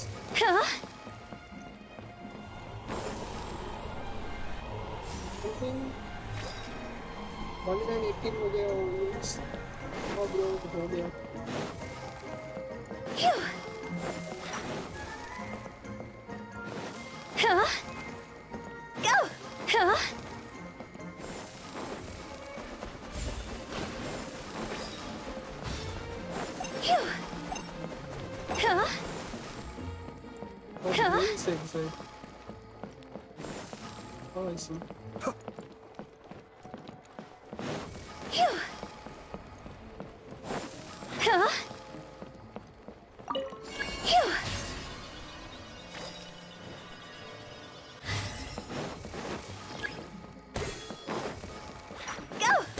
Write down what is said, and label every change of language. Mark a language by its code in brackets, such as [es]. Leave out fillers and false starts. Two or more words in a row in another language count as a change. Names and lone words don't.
[en] Huh? Something. [hi] 118 हो गया वो maze. [en] Oh bro, [hi] हो गया. Phew! Huh? Go! Huh? Phew! Huh? Oh, Huh? [en] maze exit. Oh, I see. Phew! Huh? Phew! Go!